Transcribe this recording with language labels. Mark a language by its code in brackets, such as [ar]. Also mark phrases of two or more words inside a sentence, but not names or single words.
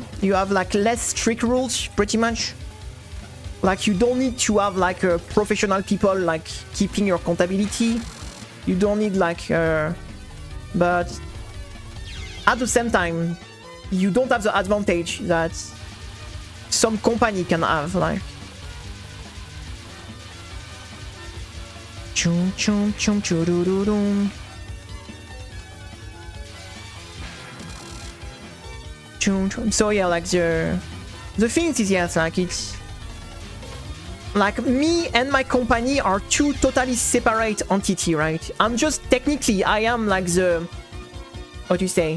[en] You have like less strict rules, pretty much. Like you don't need to have like professional people like keeping your compatibility. You don't need like, but at the same time, you don't have the advantage that some company can have, like. Chum chum chum churururum. So yeah, like the thing is, yes, like it's like me and my company are two totally separate entity, right? I'm just technically I am like the, what do you say?